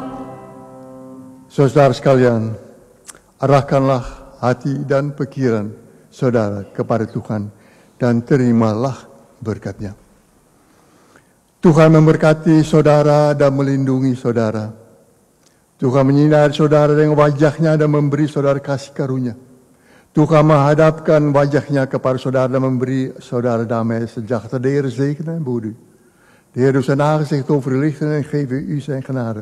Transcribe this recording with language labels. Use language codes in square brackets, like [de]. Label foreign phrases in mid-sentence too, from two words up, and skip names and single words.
[id] Saudara sekalian, arahkanlah hati dan pikiran saudara kepada Tuhan dan terimalah berkat-Nya. Tuhan memberkati saudara dan melindungi saudara. Tuhan menyinari saudara dengan wajah-Nya dan memberi saudara kasih karunia. Tuhan menghadapkan wajah-Nya kepada saudara dan memberi saudara damai sejahtera. [nl] De Heer zegene en behoede u. De Heer doet zijn aangezicht over u lichten en geven u zijn genade.